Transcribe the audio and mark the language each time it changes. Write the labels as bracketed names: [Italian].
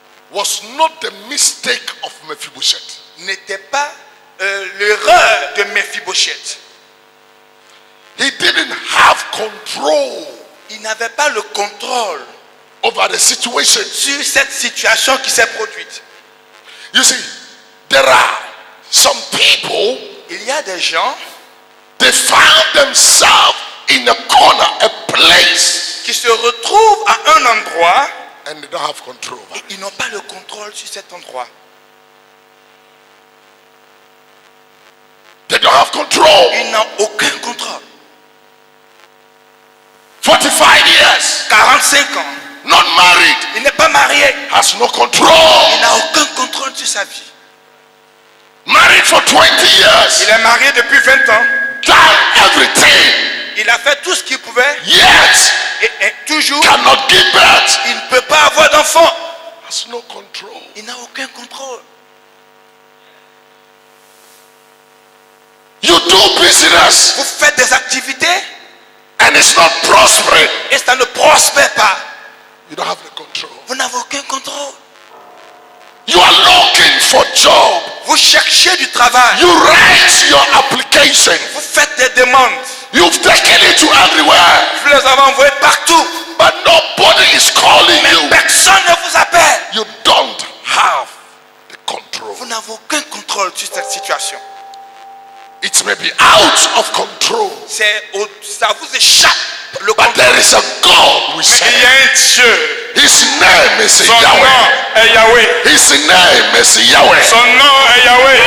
[English] was not the mistake of Mephibosheth. [French] n'était pas l'erreur de Mephibosheth. [English] He didn't have control [French] Il n'avait pas le contrôle [English] over the situation. [French] sur cette situation qui s'est produite. [English] You see, there are some people, [French] Il y a des gens [English] they found themselves in a corner, a place, [French] qui se retrouvent à un endroit [English] and they don't have control over [French] et [English] it. [French] ils n'ont pas le contrôle sur cet endroit. [English] They don't have control. [French] Ils n'ont aucun contrôle. [English] 45 years, [French] 45 ans, [English] not married, [French] il n'est pas marié. [English] has no control. [French] Il n'a aucun contrôle sur sa vie. [English] Married for 20 years, [French] Il est marié depuis 20 ans. [English] done everything, [French] Il a fait tout ce qu'il pouvait [English] yet [French] et toujours, [English] cannot give birth. [French] il ne peut pas avoir d'enfant. [English] Has no control. [French] Il n'a aucun contrôle. [English] You do business [French] Vous faites des activités [English] and it's not prospering. [French] et ça ne prospère pas. [English] You don't have the control. [French] Vous n'avez aucun contrôle. [English] You are looking for job. [French] Vous cherchez du travail. [English] You write your application. [French] Vous faites des demandes. [English] You've taken it to everywhere, [French] Vous les avez envoyées partout. [English] but nobody is calling [French] Mais [English] you. [French] personne ne vous appelle. [English] You don't have the control. [French] Vous n'avez aucun contrôle sur cette situation. [English] It may be out of control, [French] Ça vous échappe le [English] but [French] contrôle. [English] there is a God we [French] Mais il y [English] serve. [French] a un Dieu. [English] His name is [French] Son nom [English] Yahweh. [French] est Yahweh. [English] His name is Yahweh. [French] Son nom est Yahweh.